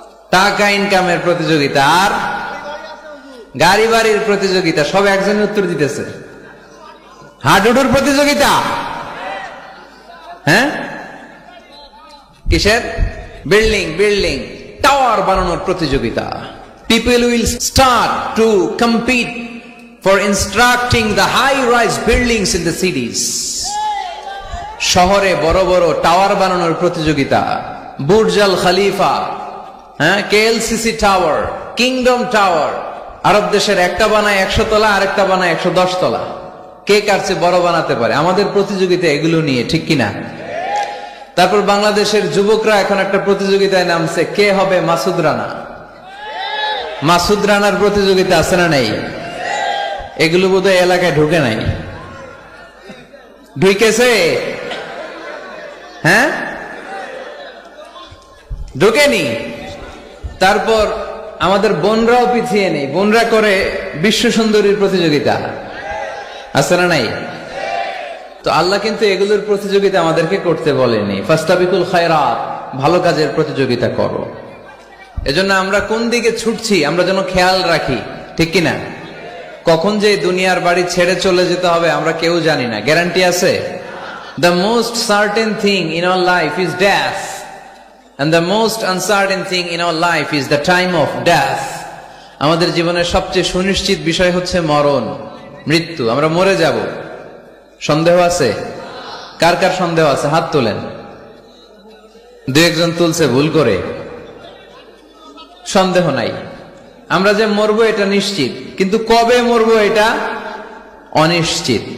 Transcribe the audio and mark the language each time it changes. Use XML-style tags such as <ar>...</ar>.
<bn>টাকা ইনকামের প্রতিযোগিতা, আর গাড়ি বাড়ির প্রতিযোগিতা। সব একজনের উত্তর দিতেছে। হাডুডুর প্রতিযোগিতা, হ্যাঁ? কিসের? বিল্ডিং বিল্ডিং টাওয়ার বানানোর প্রতিযোগিতা।</bn> <en>People will start to compete for constructing the high-rise buildings in the cities.</en> <bn>শহরে বড় বড় টাওয়ার বানানোর প্রতিযোগিতা। বুর্জ আল খলিফা, হ্যাঁ, কেএলসিসি টাওয়ার, কিংডম টাওয়ার। আরব দেশের একটা বানায় 100 তলা, আরেকটা বানায় 110 তলা। কে কার চেয়ে বড় বানাতে পারে? আমাদের প্রতিযোগিতা এগুলো নিয়ে, ঠিক কিনা? তারপর বাংলাদেশের যুবকরা এখন একটা প্রতিযোগিতায় নামছে, কে হবে মাসুদ রানা। মাসুদ রানার প্রতিযোগিতা আছে না নাই? এগুলো বোধহয় এলাকায় ঢুকে নাই। ঢুকেছে? হ্যাঁ, ঢুকেনি। তারপর আমাদের বোনরাও পিছিয়ে নেই, বোনরা করে বিশ্ব সুন্দরীর প্রতিযোগিতা, আছে না নাই? তো আল্লাহ কিন্তু এগুলোর প্রতিযোগিতা আমাদেরকে করতে বলেনি।</bn> <ar>ফাস্তাবিকুল খায়রাত,</ar> <bn>ভালো কাজের প্রতিযোগিতা করো। এজন্য আমরা কোন দিকে ছুটছি আমরা যেন খেয়াল রাখি, ঠিক কিনা? কখন যে দুনিয়ার বাড়ি ছেড়ে চলে যেতে হবে আমরা কেউ জানি না, গ্যারান্টি আছে?</bn> <en>The most certain thing in our life is death, and the most uncertain thing in our life is the time of death.</en> <bn>আমাদের জীবনের সবচেয়ে সুনিশ্চিত বিষয় হচ্ছে মরণ, মৃত্যু। আমরা মরে যাব। সন্দেহ আছে? কার কার সন্দেহ আছে? হাত তোলেন। 2-1 তুলছে ভুল করে। সন্দেহ নাই, আমরা যে মরবো এটা নিশ্চিত, কিন্তু কবে মরবো এটা অনিশ্চিত।</bn>